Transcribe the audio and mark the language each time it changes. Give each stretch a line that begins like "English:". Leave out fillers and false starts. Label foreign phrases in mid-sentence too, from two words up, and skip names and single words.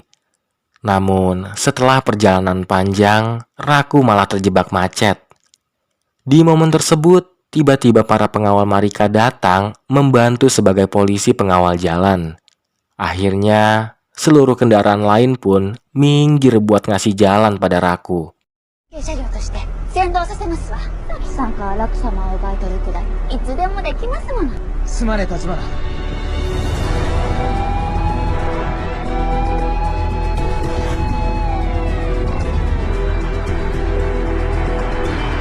Indonesian: Namun, setelah perjalanan panjang, Raku malah terjebak macet. Di momen tersebut, tiba-tiba para pengawal Marika datang membantu sebagai polisi pengawal jalan. Akhirnya, seluruh kendaraan lain pun minggir buat ngasih jalan pada Raku.
Japanese: 車両として先導させますわ。ラキさんからラク様を奪い取るくらいいつでもできますもの。すまねえ立花。あ